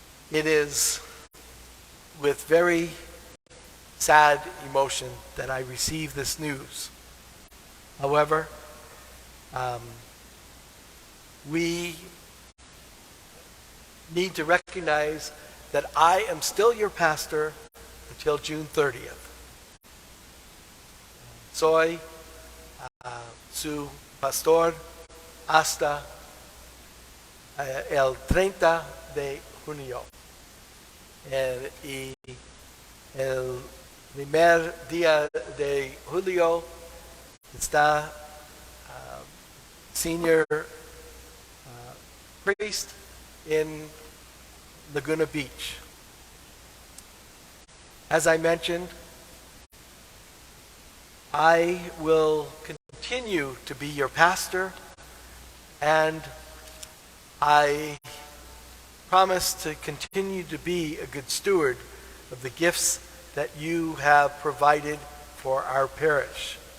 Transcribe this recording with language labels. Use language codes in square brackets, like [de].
[en] It is with very sad emotion that I receive this news. However, we need to recognize that I am still your pastor until June 30th. [es] Soy su pastor hasta el 30 de junio. Y el primer día de julio está [en] senior priest in Laguna Beach. As I mentioned, I will continue to be your pastor, and I promise to continue to be a good steward of the gifts that you have provided for our parish.